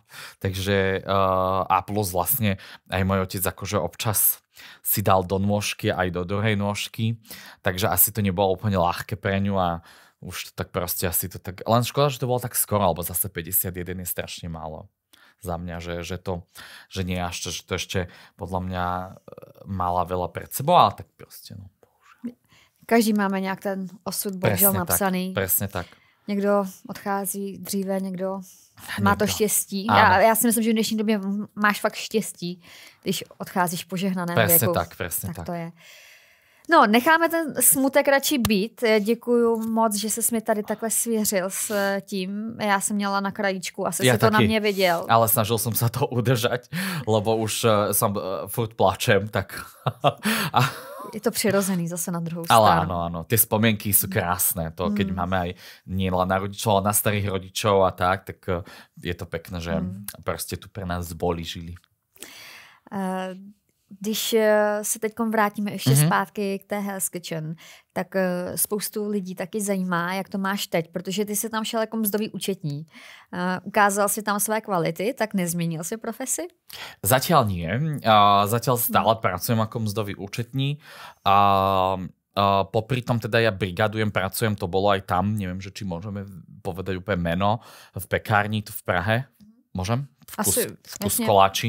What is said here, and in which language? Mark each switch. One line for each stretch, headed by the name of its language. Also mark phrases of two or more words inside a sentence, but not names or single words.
Slovak: Takže a plus vlastne aj môj otec akože občas si dal do nôžky aj do druhej nôžky, takže asi to nebolo úplne ľahké pre ňu a už to tak proste asi to tak... Len škoda, že to bolo tak skoro, lebo zase 51 je strašne málo za mňa, že nie až, že to ešte podľa mňa mala veľa pred sebou, ale tak proste, no.
Czech: Každý máme nějak ten osud bohužel napsaný.
Slovak: Presne tak.
Czech: Někdo odchází dříve, někdo má to štěstí. Já si myslím, že v dnešní době máš fakt štěstí, když odcházíš v požehnaném věku.
Slovak: Presne tak. To je.
Czech: No, necháme ten smutek radši být. Děkuju moc, že ses mi tady takhle svěřil s tím. Já jsem měla na krajíčku a si to na mě viděl.
Slovak: Ale snažil som sa to udržať, lebo už som furt plačem, tak...
Czech: Je to přirozený zase na druhou stranu.
Slovak: Ale áno. Tie spomienky sú krásne. To, keď máme aj nie len na rodičov, ale na starých rodičov a tak je to pekné, že proste tu pre nás boli, žili.
Czech: Když se teď vrátíme ještě zpátky k té Hell's Kitchen, tak spoustu lidí taky zajímá, jak to máš teď, protože ty jsi tam šel jako mzdový účetní. Ukázal si tam své kvality, tak nezměnil si profesi?
Slovak: Zatiaľ nie. Zatiaľ stále pracujem ako
Czech: mzdový účetní.
Slovak: Popri tom teda ja brigadujem, pracujem, to bolo aj tam, neviem, že či môžeme povedať úplne meno, v pekárni tu v Prahe. Môžem? Vkus koláči.